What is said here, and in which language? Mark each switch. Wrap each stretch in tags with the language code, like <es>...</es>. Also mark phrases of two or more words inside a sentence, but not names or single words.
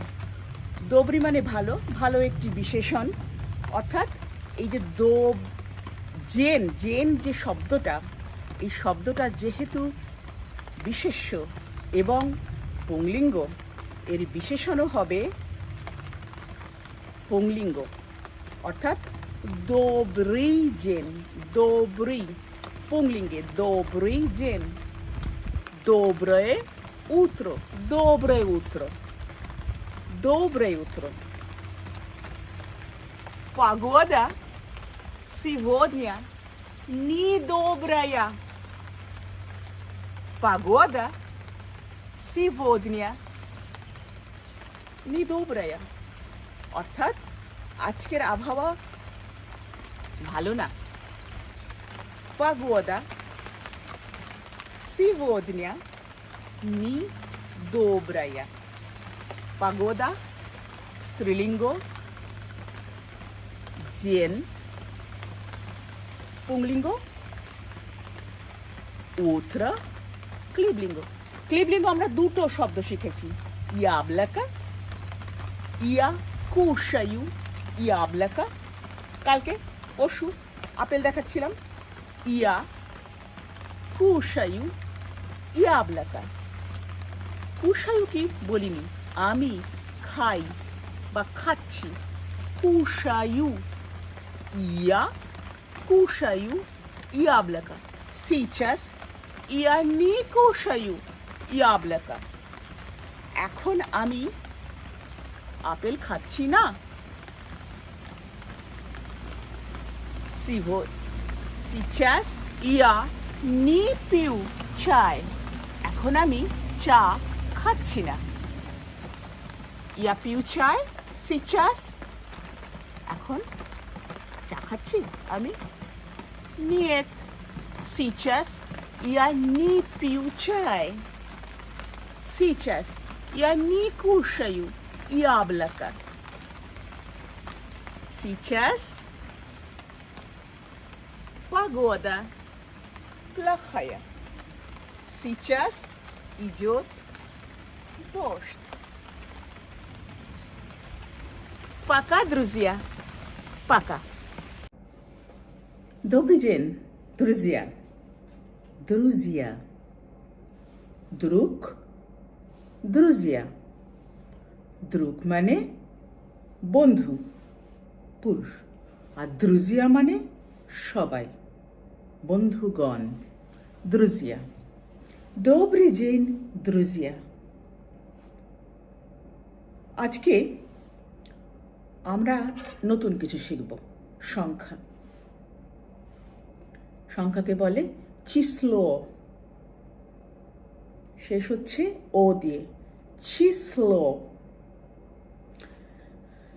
<bn>দোবরি মানে ভালো, ভালো একটি বিশেষণ, অর্থাৎ এই যে জেন, জেন যে শব্দটা, এই শব্দটা যেহেতু বিশেষ্য এবং পুংলিঙ্গ, এর বিশেষণও হবে পুংলিঙ্গ, অর্থাৎ</bn> <ru>добрый день, добрый</ru> <bn>পুংলিঙ্গে,</bn> <ru>добрый день. доброе утро, доброе утро, доброе утро. Погода сегодня недобрая. Погода сегодня недобрая.</ru> <bn>অর্থাৎ আজকের আবহাওয়া ভালো না।</bn> <ru>Погода сегодня недобрая.</ru> <bn>Погода স্ত্রীলিঙ্গ, জেন পুংলিঙ্গ, утро ক্লিবলিঙ্গ। ক্লিবলিঙ্গ আমরা দুটো শব্দ শিখেছি,</bn> <ru>яблоко, я кушаю, яблоко.</ru> <bn>কালকে পরশু আপেল দেখাচ্ছিলাম,</bn> <ru>я кушаю, яблоко.</ru> <bn>কুশায়ু কি বলিনি, আমি খাই বা খাচ্ছি,</bn> <ru>кушаю, я кушаю, яблоко. Сейчас я не кушаю яблоко.</ru> <bn>এখন আমি আপেল খাচ্ছি না।</bn> <ru>Сейчас я не пью чай.</ru> <bn>এখন আমি চা খাচ্ছি না।</bn> <ru>Я пью чай сейчас.</ru> <bn>এখন চা খাচ্ছি আমি।</bn> <ru>Нет. Сейчас я не пью чай. Сейчас я не кушаю яблоко. Сейчас погода плохая. Сейчас идет дождь. Пока, друзья. Пока. Добрый день, друзья. Друзья. Друг, друзья.</ru> <bn>Друг মানে বন্ধু, পুরুষ, আর друзья মানে সবাই, বন্ধুগণ।</bn> <ru>друзья. Добрый день, друзья.</ru> <bn>আজকে আমরা নতুন কিছু শিখব, সংখ্যা। সংখ্যাকে বলে চিসলো, শেষ হচ্ছে ও দিয়ে, চিসলো।</bn>